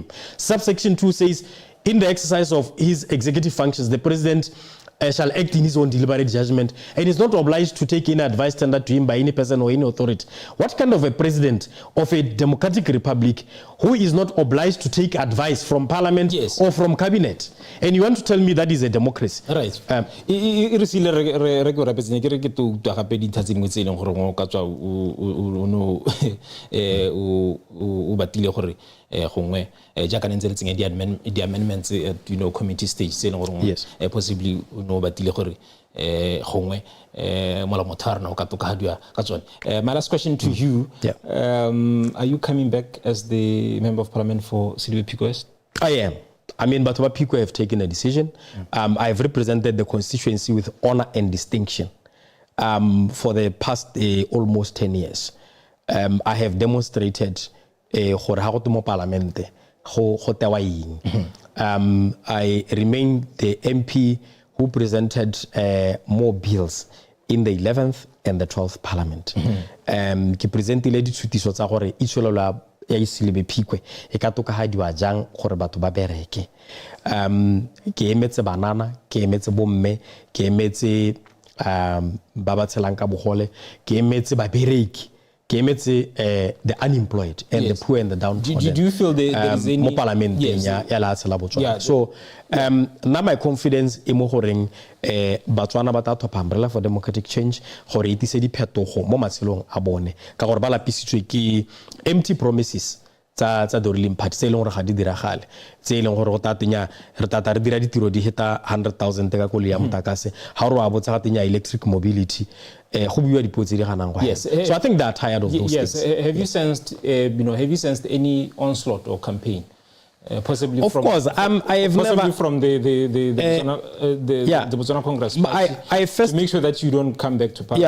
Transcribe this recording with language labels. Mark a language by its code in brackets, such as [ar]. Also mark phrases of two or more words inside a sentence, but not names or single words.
[en] Subsection 2 says, in the exercise of his executive functions, the president shall act in his own deliberate judgment and is not obliged to take any advice tendered to him by any person or any authority. What kind of a president of a democratic republic who is not obliged to take advice from parliament or from cabinet? And you want to tell me that is a democracy? Right. [tn] Gongwe jaaka ntse re tsenya di [en] amendments committee stage [tn] se leng gore possibly no batile gore gongwe mola mothara na o ka tokadiwa ka tsone. [en] My last question to you, are you coming back as the member of parliament for Silibe West? I am. I mean, but Pico have taken a decision. I've represented the constituency with honor and distinction for the past almost 10 years. I have demonstrated I remain the MP who presented more bills in the 11th and the 12th Parliament. [tn] Ke presentile ditshutiso tsa gore itsholola ya Silibe Phikwe e ka tokagadiwa jang gore batho ba bereke. Ke emetse banana, ke emetse bomme, ke emetse ba ba tshelang ka bogole, ke emetse ba bereki. [en] The unemployed and the poor and the downtrodden. Do you feel there is any parliament? So now my confidence in [tn] Mohoreng Batswana bata umbrella for democratic change gore itise di phetogo mo matshelong a bone ka gore ba lapisitswe ke [en] empty promises [tn] tsa [en] the ruling party [tn] se leng gore ga di diragale tse leng gore go tatenya re tata re dira ditiro di heta 100,000 ka kole ya motakase ha re wa botsa ga tenya [en] electric mobility. So I think they're tired of those things. Have you sensed, have you sensed any onslaught or campaign? Possibly of from, course, I have possibly from the Botswana Congress Party I first, to make sure that you don't come back to power.